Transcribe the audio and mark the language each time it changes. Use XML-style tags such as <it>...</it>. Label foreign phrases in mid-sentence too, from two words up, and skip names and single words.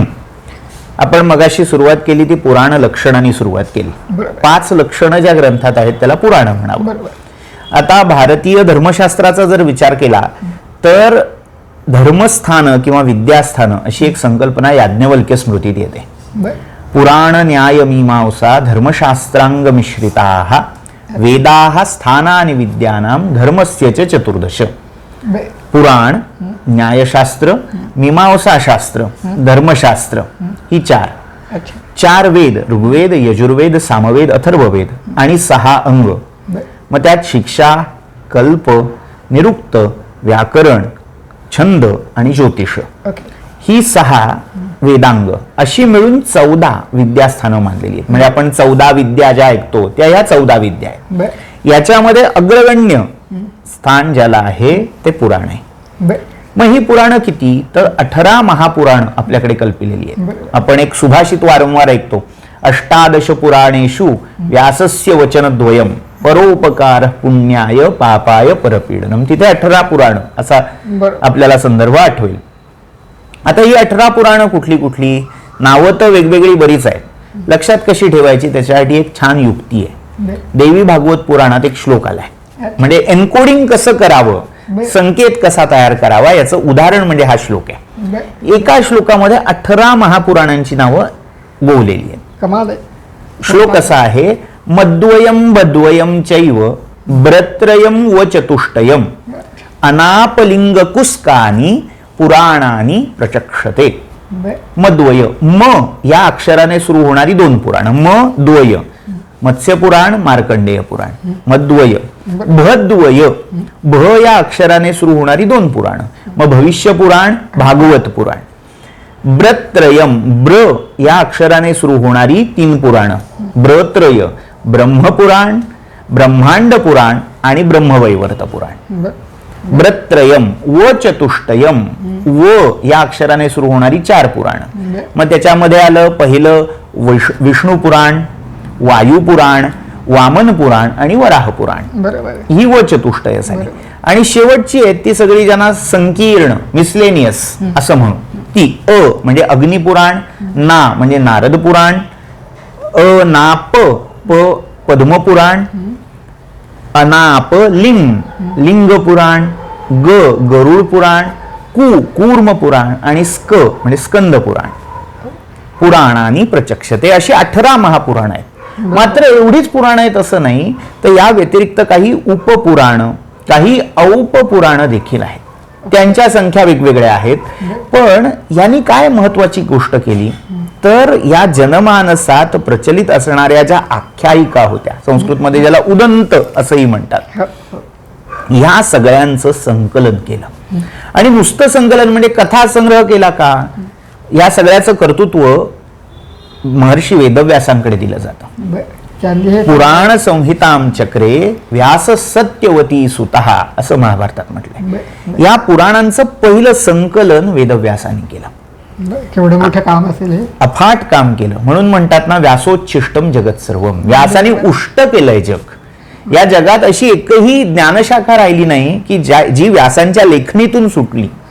<mr>आपण मगाशी सुरुवात केली ती पुराण लक्षणांनी सुरुवात केली. बरोबर. 5 लक्षणं ज्या ग्रंथात आहेत त्याला पुराण म्हणावं. बरोबर. आता भारतीय धर्मशास्त्राचा जर विचार केला तर धर्मस्थानं किंवा विद्यास्थानं अशी एक संकल्पना याज्ञवल्क्य स्मृतीत येते.</mr> <sa>पुराण न्याय मीमांसा धर्मशास्त्रांग मिश्रिताः वेदाः स्थानानि विद्यानां धर्मस्य च चतुर्दश.</sa> <mr>पुराण, न्यायशास्त्र, मीमांसाशास्त्र, धर्मशास्त्र ही 4 वेद, ऋग्वेद, यजुर्वेद, सामवेद, अथर्ववेद आणि 6 अंग. मग त्यात शिक्षा, कल्प, निरुक्त, व्याकरण, छंद आणि ज्योतिष ही 6 वेदांग अशी मिळून 14 विद्यास्थानं मानलेली आहेत. म्हणजे आपण 14 विद्या ज्या ऐकतो त्या ह्या 14 विद्या आहेत. याच्यामध्ये अग्रगण्य स्थान ज्याला आहे ते पुराण आहे. मग ही पुराणं किती, तर 18 महापुराण आपल्याकडे कल्पिलेली आहेत. आपण एक सुभाषित वारंवार ऐकतो,</mr> <sa>18 पुराणेषु व्यासस्य वचनद्वयम् परोपकार पुण्याय पापाय परपीडनम.</sa> <mr>तिथे 18 पुराण असा आपल्याला संदर्भ आठवेल. आता ही 18 पुराणं कुठली कुठली, नावं तर वेगवेगळी बरीच आहेत, लक्षात कशी ठेवायची त्याच्यासाठी एक छान युक्ती आहे. देवी भागवत पुराणात एक श्लोक आलाय, म्हणजे एन्कोडिंग कसं करावं, संकेत कसा तयार करावा याचं उदाहरण म्हणजे हा श्लोक आहे. एका श्लोकामध्ये 18 महापुराणांची नावं गोवलेली आहेत. कमाल आहे. श्लोक असा आहे,</mr> <sa>मद्वयम बद्वयम चैव ब्रत्रयम व चतुष्टयम अनापलिंग कुस्कानी पुराणानी प्रचक्षते.</sa> <mr>मद्वय, म या अक्षराने सुरू होणारी 2 पुराण, म द्वय, मत्स्य पुराण, मार्कंडेय पुराण. मद्वय, भद्वय, भ या अक्षराने सुरू होणारी 2 पुराण, मग भविष्य पुराण, भागवत पुराण. ब्रत्रयम, ब्र या अक्षराने सुरू होणारी 3 पुराण, ब्रत्रय, ब्रह्मपुराण, ब्रह्मांड पुराण आणि ब्रह्मवैवर्त पुराण.</mr> <sa>ब्रत्रयम व चतुष्टयम,</sa> <mr>व या अक्षराने सुरू होणारी 4 पुराण. मग त्याच्यामध्ये आलं पहिलं विष्णू पुराण, वायू पुराण, वामन पुराण आणि वराह पुराण. ही व चतुष्टय झाली. आणि शेवटची आहेत ती सगळी ज्यांना संकीर्ण, मिसलेनियस असं म्हणू, ती अ म्हणजे अग्निपुराण, ना म्हणजे नारद पुराण, अनाप प पद्मपुराण, अनाप लिंग लिंग पुराण, ग गरुड पुराण, कु कूर्म पुराण आणि स्क म्हणजे स्कंद पुराण.</mr> <sa>पुराणानी प्रचक्षते</sa> <mr>अशी 18 महापुराण आहेत. मात्र एवढीच पुराण आहेत असं नाही, तर या व्यतिरिक्त काही उपपुराण, काही औपपुराण देखील आहेत. त्यांच्या संख्या वेगवेगळ्या आहेत. पण यांनी काय महत्वाची गोष्ट केली, तर या जनमानसात प्रचलित असणाऱ्या ज्या आख्यायिका होत्या, संस्कृतमध्ये ज्याला उदंत असंही म्हणतात, ह्या सगळ्यांचं संकलन केलं. आणि नुसतं संकलन म्हणजे कथा संग्रह केला का, या सगळ्याचं कर्तृत्व महर्षी वेदव्यासांकडे दिलं जातं.</mr> <sa>पुराण संहिताम चक्रे व्यास सत्यवती सुतः</sa> <mr>असं महाभारतात म्हटलंय. या पुराणांचं पहिलं संकलन वेदव्यासांनी केलं. केवढं मोठं काम असेल हे, अफाट काम केलं. म्हणून म्हणतात ना,</mr> <sa>व्यासोच्छिष्टम जगत सर्वम,</sa> <mr>व्यासाने उष्ट केलंय जग. या जगात अशी एकही ज्ञानशाखा राहिली नाही की जी व्यासांच्या लेखणीतून सुटली.</mr>